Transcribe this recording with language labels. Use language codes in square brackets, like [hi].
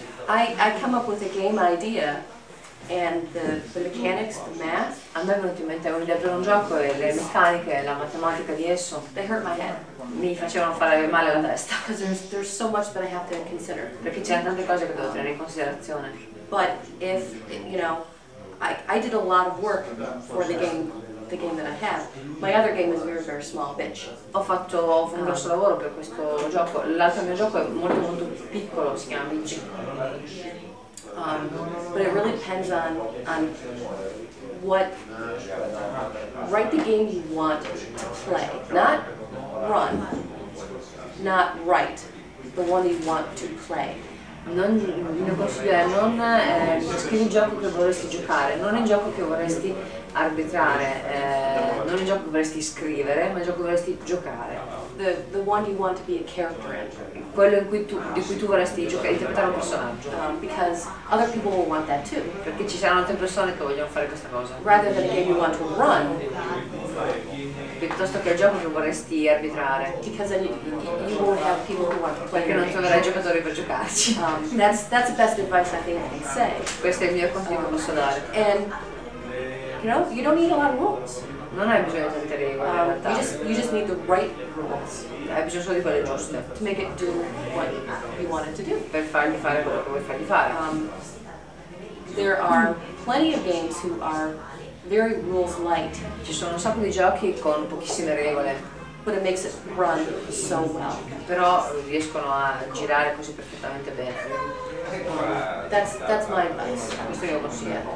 [en] I come up with a game idea, and the mechanics, the math, [it] A me è venuto in mente un'idea per un gioco e le meccaniche, la matematica di esso [en] they hurt my head. [it] mi facevano fare male alla testa. [en] Because there's so much that I have to consider. [it] Perché c'erano tante cose che devo tenere in considerazione. [en] But if, you know, I did a lot of work for the game that I have. My other game is very, very small, bitch. [it] Ho fatto un grosso lavoro per questo gioco. L'altro mio gioco è molto molto piccolo, si chiama Vinci. [en] But it really depends on what, write the game you want to play, not run, not write, the one you want to play. [it] Il mio consiglio è non scrivi il gioco che vorresti giocare, non il gioco che vorresti arbitrare, non il gioco che vorresti scrivere, ma il gioco che vorresti giocare. [en] The one you want to be a character in. [it] Quello di cui tu vorresti interpretare un personaggio. [en] Because other people will want that too. [it] Perché ci saranno altre persone che vogliono fare questa cosa. [en] Rather than a game you want to run, [it] Piuttosto che il gioco che vorresti arbitrare. [en] because then you won't have people who want to play [it] Perché [en] your [it] non [en] game. [it] troverai giocatori per giocarci. [en] That's the best advice I think I can say. [it] Questo è il mio consiglio che posso dare. [en] And you know, you don't need a lot of rules. [it] Non hai bisogno di tante regole in realtà. [en] You just need the right rules [it] Hai bisogno solo di quelle giuste. [en] to make it do what you want it to do. [it] Per fargli fare quello che vuoi fargli fare. [en] There are plenty of games who are very rules light, [it] Ci sono un sacco di giochi con pochissime regole, [en] but it makes it run so well. [it] però riescono a girare così perfettamente bene. [en] That's my advice. [it] Questo è il mio consiglio.